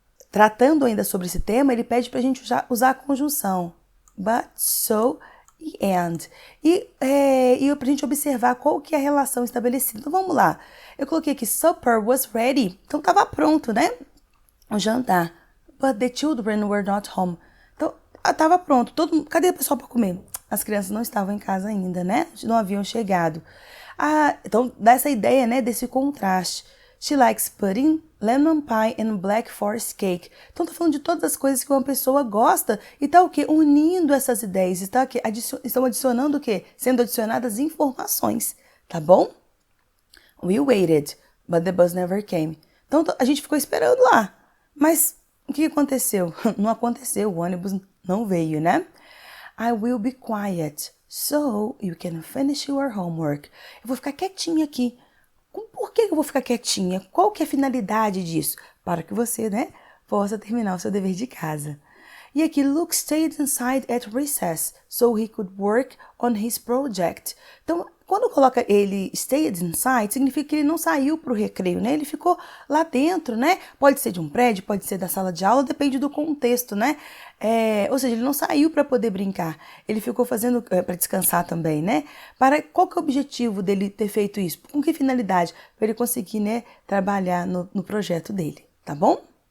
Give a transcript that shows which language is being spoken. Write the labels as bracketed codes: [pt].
[pt] Tratando ainda sobre esse tema, ele pede para a gente usar a conjunção but, so e and. E para a gente observar qual que é a relação estabelecida. Então vamos lá. Eu coloquei aqui, [en] supper was ready. [pt] Então estava pronto, né? O jantar. [en] But the children were not home. [pt] Então estava pronto. Cadê o pessoal para comer? As crianças não estavam em casa ainda, né? Não haviam chegado. Então dá essa ideia, né? Desse contraste. [en] She likes pudding, lemon pie and black forest cake. [pt] Então tá falando de todas as coisas que uma pessoa gosta e tá o quê? Unindo essas ideias. Estão adicionando o quê? Sendo adicionadas informações, tá bom? [en] We waited, but the bus never came. [pt] Então a gente ficou esperando lá. Mas o que aconteceu? Não aconteceu, o ônibus não veio, né? [en] I will be quiet, so you can finish your homework. [pt] Eu vou ficar quietinha aqui. Por que eu vou ficar quietinha? Qual que é a finalidade disso? Para que você, né, possa terminar o seu dever de casa. E aqui, [en] Luke stayed inside at recess, so he could work on his project. [pt] Então, quando coloca ele stayed inside, significa que ele não saiu para o recreio, né? Ele ficou lá dentro, né? Pode ser de um prédio, pode ser da sala de aula, depende do contexto, né? Ou seja, ele não saiu para poder brincar, ele ficou fazendo para descansar também, né? Qual que é o objetivo dele ter feito isso? Com que finalidade? Para ele conseguir, né, trabalhar no projeto dele, tá bom?